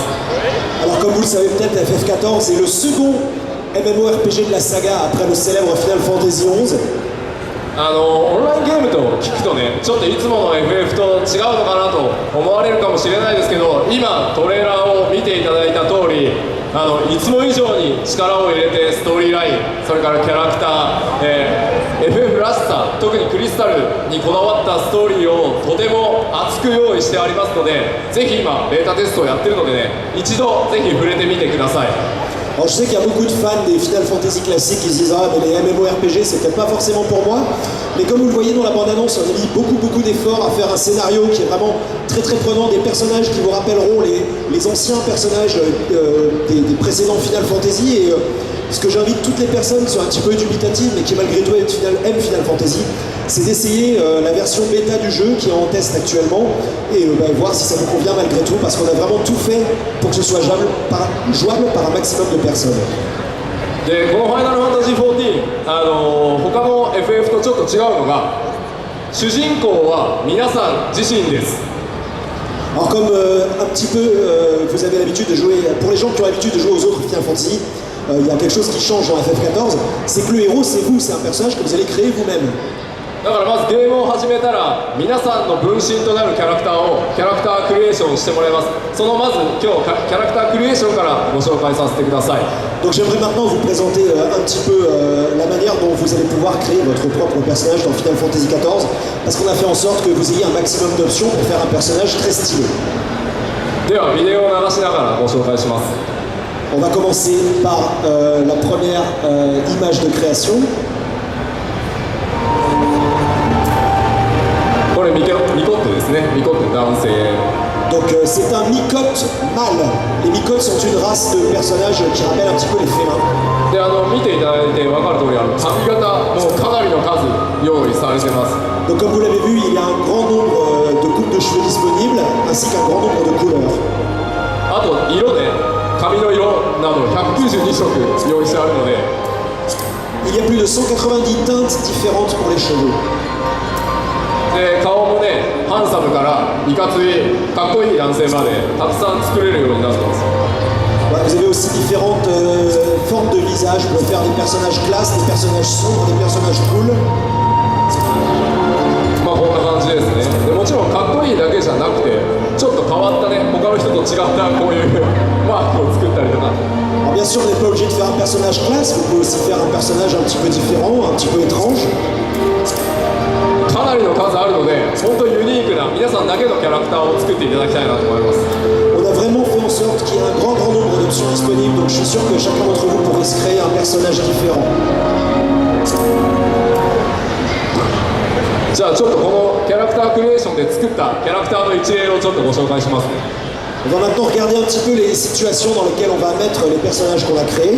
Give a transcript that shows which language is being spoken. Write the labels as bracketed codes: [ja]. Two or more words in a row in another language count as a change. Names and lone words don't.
[fr] Alors comme vous le savez peut-être, FF14 est le second MMORPG de la saga après le célèbre Final Fantasy XI. [ja] オンラインゲームと聞くとね、ちょっといつもの FF と違うのかなと思われるかもしれないですけど、今トレーラーを見ていただいた通り、いつも以上に力を入れてストーリーライン、それからキャラクター、FF らしさ、特にクリスタルにこだわったストーリーをとても熱く用意してありますので、ぜひ今ベータテストをやってるのでね、一度ぜひ触れてみてください。 [fr] Alors je sais qu'il y a beaucoup de fans des Final Fantasy classiques qui se disent ah mais les MMORPG c'est peut-être pas forcément pour moi, mais comme vous le voyez dans la bande-annonce, on a mis beaucoup d'efforts à faire un scénario qui est vraiment très prenant, des personnages qui vous rappelleront les anciens personnages des précédents Final Fantasy, et ce que j'invite toutes les personnes qui sont un petit peu dubitatives mais qui malgré tout aiment Final Fantasy, c'est d'essayer la version bêta du jeu qui est en test actuellement et voir si ça vous convient malgré tout, parce qu'on a vraiment tout fait pour que ce soit jouable par un maximum de personnes. [ja] でこの「ファイナルファンタジー14」他の FF とちょっと違うのが、主人公は皆さん自身です。 [fr] Alors comme un petit peu vous avez l'habitude de jouer, pour les gens qui ont l'habitude de jouer aux autres Final Fantasy, il y a quelque chose qui change dans FF14, c'est que le héros c'est vous, c'est un personnage que vous allez créer vous-même. [ja] だからまずゲームを始めたら皆さんの分身となるキャラクターをキャラクタークリエーションしてもらいます。そのまず今日キャラクタークリエーションからご紹介させてください。 [fr] Donc j'aimerais maintenant vous présenter un petit peu la manière dont vous allez pouvoir créer votre propre personnage dans Final Fantasy XIV, parce qu'on a fait en sorte que vous ayez un maximum d'options pour faire un personnage très stylé. [ja] ではビデオを流しながらご紹介します。 [fr] On va commencer par la première image de création. [ja] これミコットですね。ミコット男性。 [fr] Donc c'est un Mikote mâle. Les Mikotes sont une race de personnages qui rappellent un petit peu les félins. [ja] で見ていただいて分かる通り髪型もかなりの数用意されてます。 [fr] Donc comme vous l'avez vu, il y a un grand nombre de coupes de cheveux disponibles ainsi qu'un grand nombre de couleurs. [ja] あと色で髪の色など192色用意してあるので。 [fr] Il y a plus de 190 teintes différentes pour les cheveux. [ja] で顔もねハンサムからいかついかっこいい男性までたくさん作れるようになってます。 [fr] Vous avez aussi différentes formes de visage. Vous pouvez faire des personnages classe, des personnages sombres, des personnages cool. [ja] まあこんな感じですね。でもちろんかっこいいだけじゃなくてちょっと変わったね他の人と違ったこういうマークを作ったりとか。 [fr] Alors bien sûr, on n'est pas obligé de faire un personnage classe. Vous pouvez aussi faire un personnage un petit peu différent, un petit peu étrange. [ja] かなりの数あるので本当にユニークな皆さんだけのキャラクターを作っていただきたいなと思います。 [fr] On a vraiment fait en sorte qu'il y ait un grand nombre d'options disponibles, donc je suis sûr que chacun d'entre vous pourrait se créer un personnage différent. [ja] じゃあちょっとこのキャラクタークリエーションで作ったキャラクターの一例をちょっとご紹介しますね。 [fr] On va maintenant regarder un petit peu les situations dans lesquelles on va mettre les personnages qu'on a créés.